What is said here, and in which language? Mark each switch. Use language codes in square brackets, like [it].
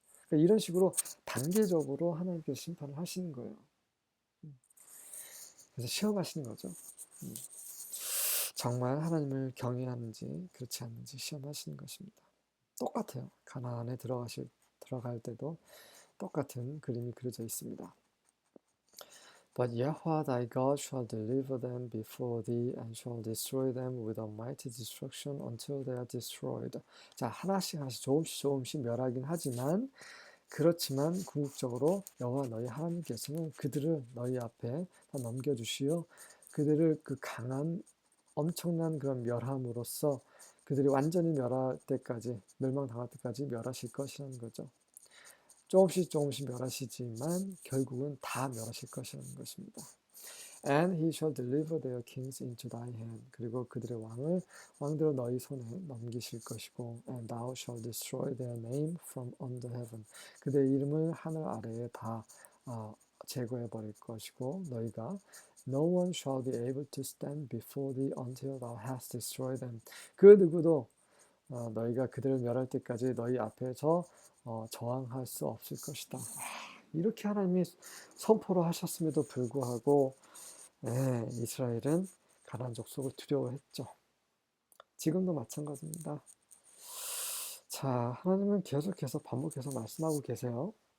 [ko] 그러니까 이런 식으로 단계적으로 하나님께서 심판을 하시는 거예요. 그래서 시험하시는 거죠. 정말 하나님을 경외하는지 그렇지 않는지 시험하시는 것입니다. 똑같아요. 가나안에 들어갈 때도 똑같은 그림이 그려져 있습니다. [en] But Yahweh thy God shall deliver them before thee and shall destroy them with a mighty destruction until they are destroyed. [ko] 자, 하나씩 하나씩 조금씩 멸하긴 하지만 그렇지만 궁극적으로 여호와 너희 하나님께서는 그들을 너희 앞에 다 넘겨주시어 그들을 그 강한 엄청난 그런 멸함으로써 그들이 완전히 멸할 때까지 멸망당할 때까지 멸하실 것이라는 거죠. 조금씩 멸하시지만 결국은 다 멸하실 것이라는 것입니다. [en] And he shall deliver their kings into thy hand. [ko] 그리고 그들의 왕들을 너희 손에 넘기실 것이고, [en] and thou shall destroy their name from under heaven. [ko] 그들의 이름을 하늘 아래에 다 제거해 버릴 것이고, 너희가 [en] no one shall be able to stand before thee until thou hast destroyed them. [ko] 그 누구도 너희가 그들을 멸할 때까지 너희 앞에서 저항할 수 없을 것이다. 이렇게 하나님이 선포를 하셨음에도 불구하고 이스라엘은 가나안 족속을 두려워했죠. 지금도 마찬가지입니다. 자, 하나님은 계속해서 반복해서 말씀하고 계세요.